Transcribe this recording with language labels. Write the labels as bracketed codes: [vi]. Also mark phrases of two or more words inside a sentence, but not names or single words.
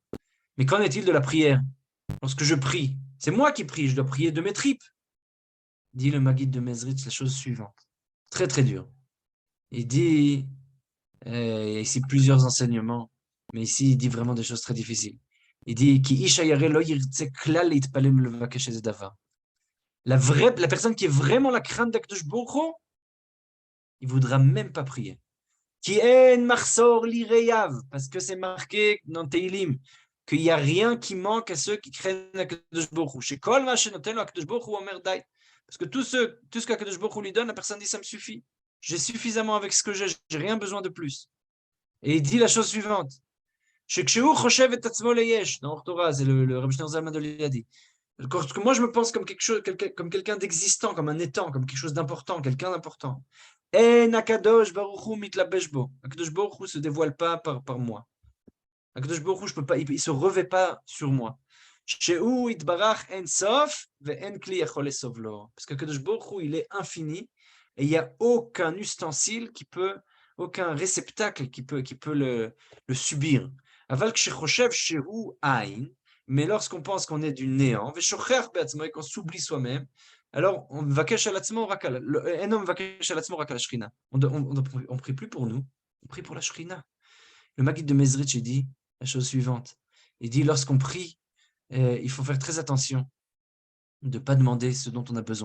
[fr] Mais qu'en est-il de la prière? Lorsque je prie, c'est moi qui prie, je dois prier de mes tripes. Dit le Maguide de Mezrich la chose suivante. très très dur. Il dit, il y a ici plusieurs enseignements, mais ici il dit vraiment des choses très difficiles. [he] Il dit כי איש הירא לא ירצה כלל להתפלל ולבקש איזה דבר. [fr] La personne qui est vraiment la crainte d'Akadosh Baruch Hu, il voudra même pas prier. [he] כי אין מחסור ליראיו, [fr] parce que c'est marqué dans Teilim qu'il n'y a rien qui manque à ceux qui craignent Akadosh Baruch Hu. [he] שכל מה שנותן הקדוש ברוך הוא אומר די. [fr] Parce que tout ce qu'Akadosh Baruch Hu lui donne, la personne dit ça me suffit. J'ai suffisamment avec ce que j'ai rien besoin de plus. Et il dit la chose suivante. [he] כשהוא חושב את עצמו ליש, [fr] dans Orthora, c'est le Rabbi Shneur Zalman de Liadi. Quand moi je me pense comme quelque chose, comme quelqu'un d'existant, comme un étant, comme quelque chose d'important, quelqu'un d'important. [he] אין הקדוש ברוך הוא מתלבש בו. [fr] Akadosh Baruch Hu se dévoile pas par moi. Akadosh Baruch Hu, je peux pas, il se revêt pas sur moi. [he] שהוא יתברך אין סוף ואין כלי יכול לסבול לו. [fr] Parce qu'Akadosh Baruch Hu, il est infini et il n'y a aucun ustensile qui peut, aucun réceptacle qui peut le subir. [he] אבל כשחושב שהוא אין. [fr] Mais lorsqu'on pense qu'on est du néant, et qu'on s'oublie soi-même, alors on va cacher un homme va cacher la shrina. On prie plus pour nous, on prie pour la shrina. Le Maguide de Mezrich il dit la chose suivante. Il dit lorsqu'on prie, il faut faire très attention de ne pas demander ce dont on a besoin.